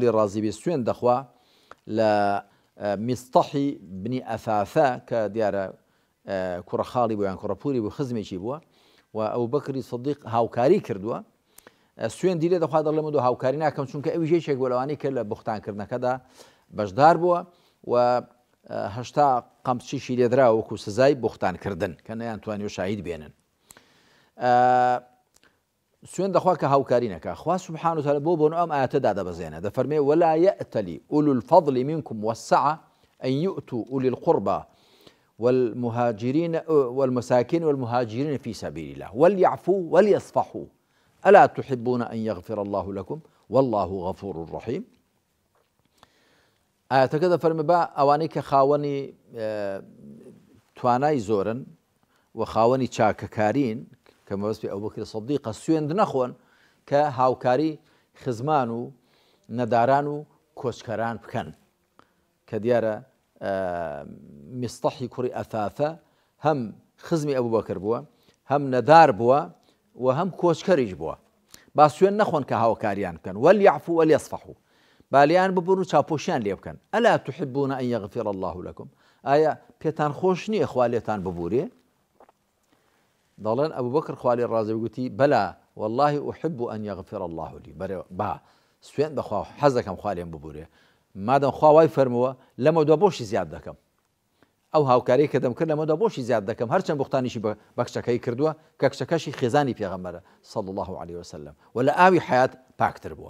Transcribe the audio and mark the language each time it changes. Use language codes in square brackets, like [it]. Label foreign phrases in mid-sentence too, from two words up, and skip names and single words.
[ckb] لێی ڕازی بێ سوێن دەخوا لە میستەحی بنی ئەثاثە کە دیارە کوڕە خاڵی بوو یان کوڕەپووری بوو، خزمێکی بووە، و ئەبوبەکری سەدیق هاوکاری کردووە، سوێن دی لێ دەخوا دەڵێ من هاوکاری ناکەم، چونکە ئەوی یەکێک بوو لەوانەی کە لە بوختانکردنەکەدا بەشدار بووە و 80 قەمچیشی لێدرا وەکو سزای بوختانکردن کە نەیانتوانیوە شاهید بێنن. سوێن دەخوا کە هاوکاری نەکا. [ar] خوا سوبحانه وتعالى [ckb] بۆ بۆنە ئەم ئاەتەدا دەبەزێنە، دەفەرمێ [ar] ولا يأتل أولو الفضل منكم والسعة أن يؤتوا أولي القربى والمهاجرين والمساكين والمهاجرين في سبيل الله وليعفوا وليصفحوا ألا تحبون أن يغفر الله لكم والله غفور رحيم. [ckb] ئاەتەکە دەفەرمێ بە ئەوانەی کە خاوەنی توانای زۆرن و خاوەنی چاکەکارین کە مەبەست پێ ئەبوبەکر سەدیقە سوێند نەخۆن کە هاوکاری خزمان و نەداران و کۆچکەران بکەن، کە دیارە میستەحی کوڕی ئەثاثە هەم خزمی ئەبوبەکر بووە، هەم نەدار بووە و هەم کۆچکەریش بووە، با سوێن نەخۆن کە هاوکاریان بکەن، [ar] وەلیعفوا وەلیەصفحوا، [ckb] بالیان ببوون و چاپۆشیان لێ بکەن. [ar] ئەلا تحبون أن يغفر الله لكم، [ckb] ئایا پێتان خۆش نییە خوا لێتان ببوورێ؟ دەڵێن ئەبوبەکر خوا لێی ڕازی گوتی [ar] بەلا والله أحب أن يغفر الله لي، [ckb] با سوێن دەخوا حەز دەکەم خوا لێم ببوورێ، مادەم خوا وای فەرمووە لەمە دووە بۆشی زیاد دەکەم، ئەو هاوکاری کە دەمکرد لەمە دووە بۆشی زیاد دەکەم، هەرچەند بوختانیشی بە کچەکەی کردووە کە کچەکەشی خێزانی پێغەمبەرە [ar] صلی الله عليه وسلم [ckb] و لە ئاوی حیات پاکتر بووە.